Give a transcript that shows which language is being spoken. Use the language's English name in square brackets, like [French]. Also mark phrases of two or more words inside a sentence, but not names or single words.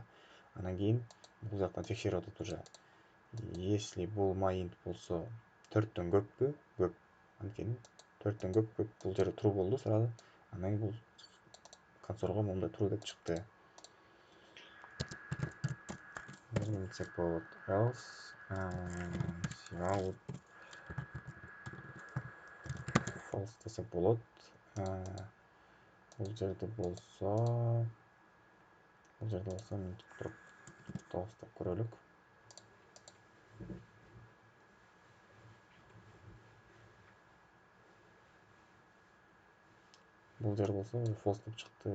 [Kyrgyz] Анан кийин бул жактан текшерип атат уже. Если бул майнд болсо 4төн көппү? Көп. Анткени 4төн көп бул жерде true болду сразу. Анан бул консольго момундай true деп чыкты. Эмне десек болот? [English] Else cout false [Kyrgyz] десек болот. Бул жерде болсо мынтип туруп тоостап көрөлүк. Бул жер болсо false деп чыкты.